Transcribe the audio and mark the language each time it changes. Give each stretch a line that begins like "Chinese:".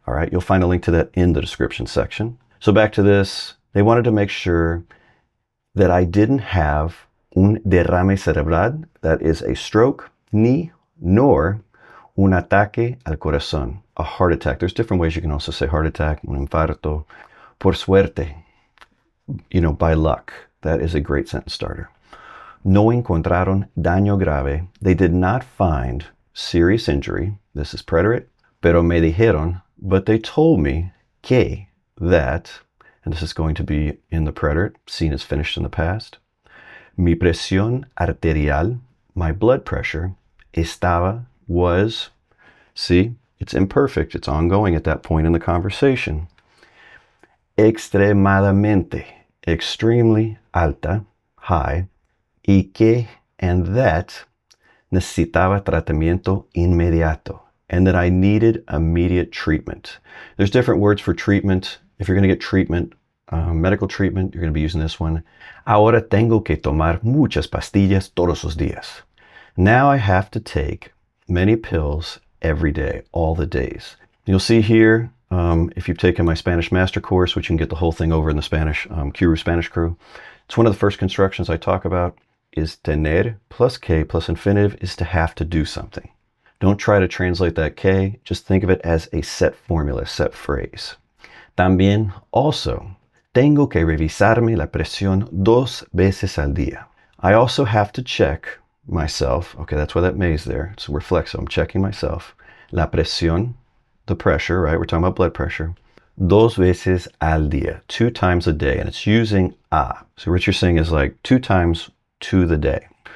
English: All right, you'll find a link to that in the description section. So back to this, they wanted to make sure that I didn't have
Spanish: un derrame cerebral,
English: that is a stroke, ni, nor
Spanish: un ataque al corazón,
English: a heart attack. There's different ways you can also say heart attack, un infarto,
Spanish: por suerte,
English: you know, by luck. That is a great sentence starter.
Spanish: No encontraron daño grave.
English: They did not find serious injury. This is preterite.
Spanish: Pero me dijeron,
English: but they told me que, that, and this is going to be in the preterite, seen as finished in the past.
Spanish: Mi presión arterial,
English: my blood pressure, estaba, was, see, it's imperfect, it's ongoing at that point in the conversation. Extremadamente, extremely alta, high, y que, and that,
Spanish: necesitaba tratamiento inmediato,
English: and that I needed immediate treatment. There's different words for treatment. If you're going to get treatment, medical treatment, you're going to be using this one.
Spanish: Ahora tengo que tomar muchas pastillas todos los días.
English: Now I have to take many pills every day, all the days. You'll see here, if you've taken my Spanish Master Course, which you can get the whole thing over in the Spanish, Qroo Spanish Crew, it's one of the first constructions I talk about is tener plus que plus infinitive is to have to do something. Don't try to translate that que, just think of it as a set formula, set phrase.
Spanish: También, also, tengo que revisarme la presión 2 veces al día.
English: I also have to check myself, okay, that's why that may is there, it's a reflexive, I'm checking myself. La presión, the pressure, right, we're talking about blood pressure,
Spanish: Dos veces al día,
English: 2 times a day, and it's using a. So what you're saying is like 2 times to the day.